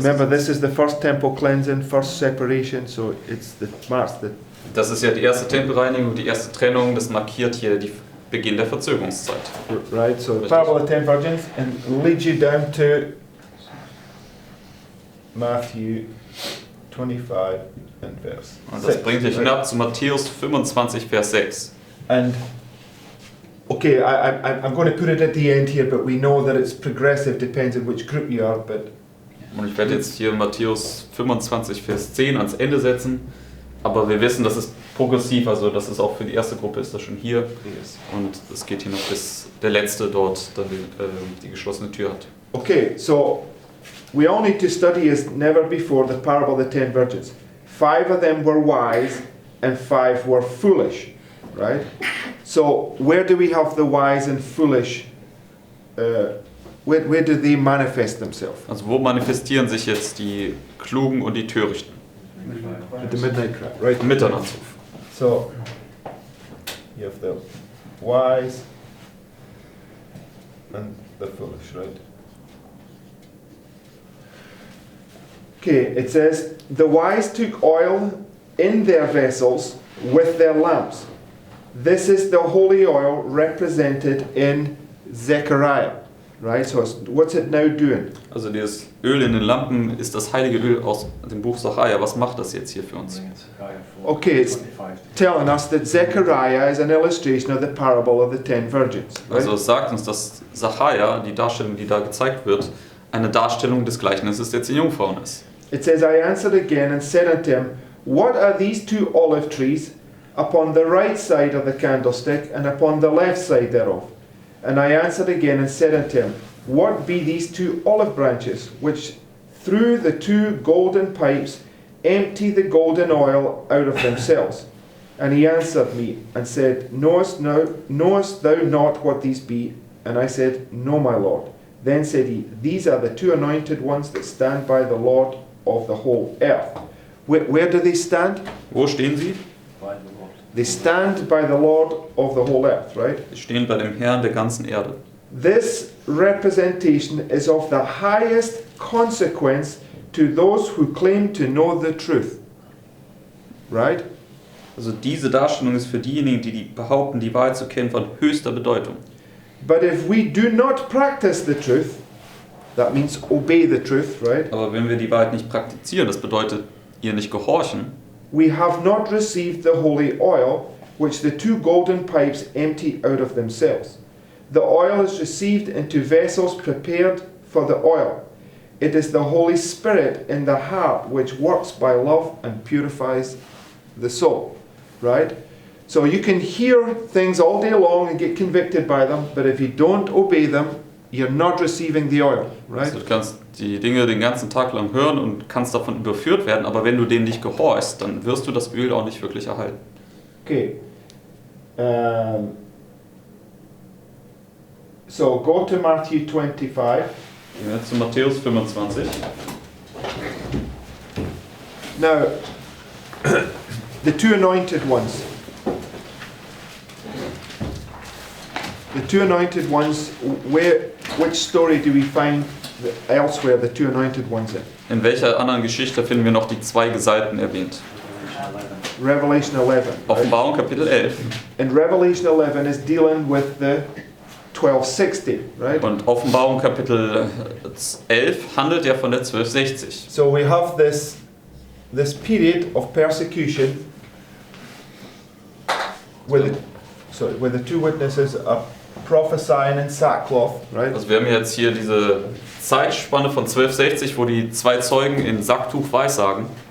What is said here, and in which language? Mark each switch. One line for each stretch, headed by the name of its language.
English: Remember, this is the first temple cleansing, first separation, so it's the marks that.
German: Das ist ja die erste Tempelreinigung, die erste Trennung, das markiert hier den Beginn der Verzögerungszeit.
English: Right, so the parable of the 10 virgins and leads you down to Matthew 25 and verse
German: Und das
English: 6,
German: bringt dich
English: right?
German: hinab zu Matthäus 25, Vers 6.
English: And Okay, I'm going to put it at the end here, but we know that it's progressive, depends on which group you are. But
German: Und ich werde jetzt hier Matthäus 25, Vers 10 ans Ende setzen. Aber wir wissen, das ist progressiv, also das ist auch für die erste Gruppe ist das schon hier. Und es geht hier noch bis der Letzte dort dann die geschlossene Tür hat.
English: Okay, so we all need to study as never before the parable of the 10 virgins. 5 of them were wise and 5 were foolish, right? So where do we have the wise and foolish? Where do they manifest themselves?
German: Also wo manifestieren sich jetzt die Klugen und die Törichten?
English: At the midnight cry, right?
German: Mitternachtsruf.
English: So you have the wise and the foolish, right? Okay, it says, the wise took oil in their vessels with their lamps. This is the holy oil represented in Zechariah, right? So what's it now doing?
German: Also dieses Öl in den Lampen ist das heilige Öl aus dem Buch Zachariah. Was macht das jetzt hier für uns?
English: Okay, it's telling us that Zechariah is an illustration of the parable of the 10 virgins. Right?
German: Also es sagt uns, dass Zachariah, die Darstellung, die da gezeigt wird, eine Darstellung des Gleichnisses der 10 Jungfrauen ist.
English: It says, I answered again and said unto him, what are these 2 olive trees upon the right side of the candlestick and upon the left side thereof? And I answered again and said unto him, what be these 2 olive branches, which through the 2 golden pipes empty the golden oil out of themselves? And he answered me and said, knowest thou not what these be? And I said, no, my Lord. Then said he, these are the 2 anointed ones that stand by the Lord of the whole earth. Where do they stand?
German: Wo stehen sie?
English: They stand by the Lord of the whole earth, right?
German: Sie stehen bei dem Herrn der ganzen Erde.
English: This representation is of the highest consequence to those who claim to know the truth. Right?
German: Also diese Darstellung ist für diejenigen, die behaupten, die Wahrheit zu kennen, von höchster Bedeutung.
English: But if we do not practice the truth, that means obey the truth, right?
German: Aber wenn wir die Wahrheit nicht praktizieren, das bedeutet ihr nicht gehorchen,
English: We have not received the holy oil, which the 2 golden pipes empty out of themselves. The oil is received into vessels prepared for the oil. It is the Holy Spirit in the heart which works by love and purifies the soul. Right? So you can hear things all day long and get convicted by them, but if you don't obey them, you're not receiving the oil. Right?
German: also du kannst die Dinge den ganzen Tag lang hören und kannst davon überführt werden, aber wenn du denen nicht gehorchst, dann wirst du das Öl auch nicht wirklich erhalten.
English: Okay. So go to Matthew 25.
German: Gehen wir jetzt zu Matthäus 25.
English: Now, the 2 anointed ones. The 2 anointed ones, which story do we find elsewhere the 2 anointed ones in?
German: In welcher anderen Geschichte finden wir noch die 2 Gesalbten erwähnt?
English: Revelation 11. Right?
German: Offenbarung Kapitel 11.
English: And Revelation 11 is dealing with the 1260, right?
German: Und Offenbarung Kapitel 11 handelt ja von der 1260.
English: So we have this period of persecution where the 2 witnesses are prophesying in sackcloth, right?
German: Also wir haben jetzt hier diese Zeitspanne von 1260, wo die 2 Zeugen in Sacktuch weissagen.